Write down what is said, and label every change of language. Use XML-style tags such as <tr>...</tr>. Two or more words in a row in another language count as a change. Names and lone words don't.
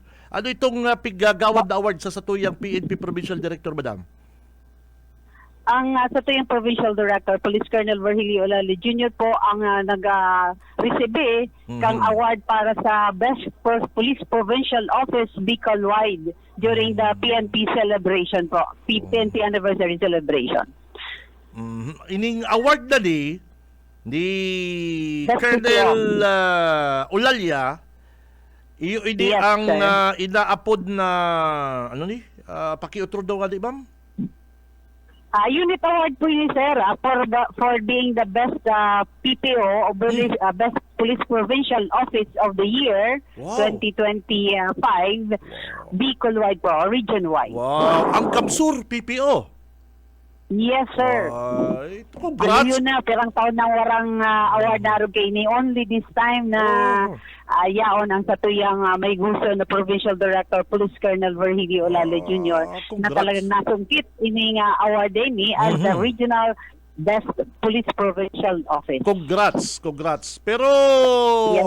<bik>Ano itong piggagawad na award sa tuyang PNP Provincial Director, madam? Ang sa tuyang Provincial Director, Police Colonel Virgilio Olali Jr. po ang nag-receive kang award para sa Best Police Provincial Office Bicol-wide</bik> <en>during the PNP celebration</en> <bik>po, PNP Anniversary Celebration. Ining award na ni, ni</bik> <en>That's</en> <bik>Colonel Ulalya, iyo ini</bik> <en>Yes,</en> <bik>ang</bik> <en>sir.</en> <bik>inaapod na ano ni? Pakiutro daw nga di ma'am?</bik> <en>Unit award po yun, sir, for being the best PPO, or Best Police Provincial Office of the Year, Wow. 2025, Bicol-wide po, region-wide.</en> <bik>Wow, ang Kamsur PPO.</bik> <en>Yes, sir. Ay,</en> <bik>Ano</bik> <en>congrats.</en> <bik>yun na, pirang taon nang warang award na kay ni</bik> <en>only this time</en> <bik>na yaon ang satuyang may gusto na Provincial Director Police Colonel Virgilio Olale Jr. na</bik> <en>congrats.</en> <bik>talagang nasungkit ini nga award din ni</bik> <en>as the Regional Best Police Provincial Office. Congrats. Pero</en> <bik>Yan,</bik>